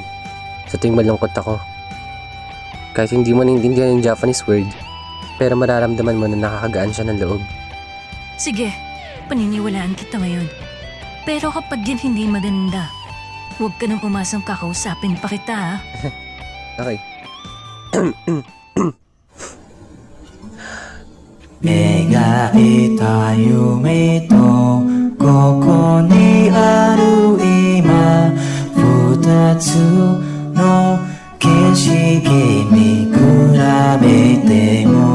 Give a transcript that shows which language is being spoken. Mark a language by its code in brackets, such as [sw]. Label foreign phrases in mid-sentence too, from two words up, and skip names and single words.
[tl] Sa tuwing malungkot ako. Kahit hindi mo naiintindihan yung [en] Japanese word, [tl] pero mararamdaman mo na nakakagaan siya ng loob. Sige, paniniwalaan kita ngayon. Pero kapag yan hindi maganda, huwag ka nang umasang kakausapin pa kita ha. Okay. [ja] 描いた夢とここにある今二つの景色見比べても